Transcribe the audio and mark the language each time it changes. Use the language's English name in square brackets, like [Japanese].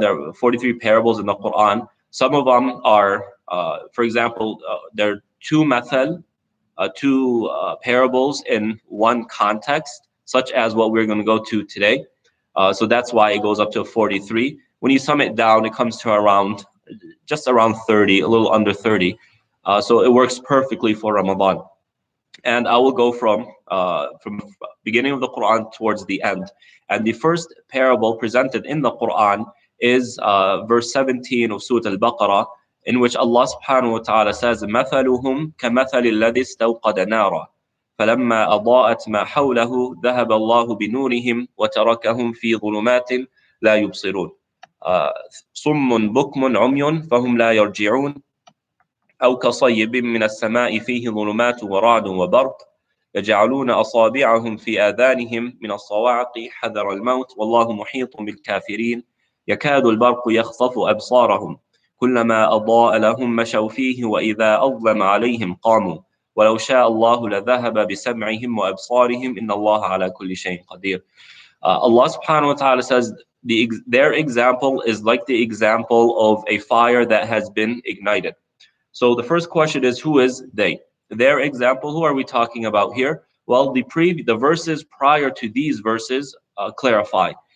[English] There are 43 parables in the Quran. Some of them are, for example, there are two mathal, two parables in one context, such as what we're going to go to today. So that's why it goes up to 43. When you sum it down, it comes to just around 30, a little under 30. So it works perfectly for Ramadan. And I will go from beginning of the Quran towards the end. And the first parable presented in the Quran is verse 17 of Surah Al-Baqarah, in which Allah subhanahu wa ta'ala says, [Arabic] مَثَلُهُمْ كَمَثَلِ الَّذِي اسْتَوْقَدَ نَارًا فَلَمَّا أَضَاءَتْ مَا حَوْلَهُ ذَهَبَ اللَّهُ بِنُورِهِمْ وَتَرَكَهُمْ فِي ظُلُمَاتٍ لَا يُبْصِرُونَ صُمٌّ بُكْمٌ عُمْيٌ فَهُمْ لَا يَرْجِعُونَ أو كصيب من السماء فيه ظلمات ورعد وبرق يجعلون أصابعهم في آذانهم من الصواعق حذر الموت والله محيط بالكافرين يكاد البرق يخطف أبصارهم كلما أضاء لهم مشوا فيه وإذا أظلم عليهم قاموا ولو شاء الله لذهب بسمعهم وأبصارهم إن الله على كل شيء قدير. [English] Allah subhanahu wa ta'ala says their example is like the example of a fire that has been ignited. So the first question is, who is they? Their example, who are we talking about here? Well, the verses prior to these verses clarify.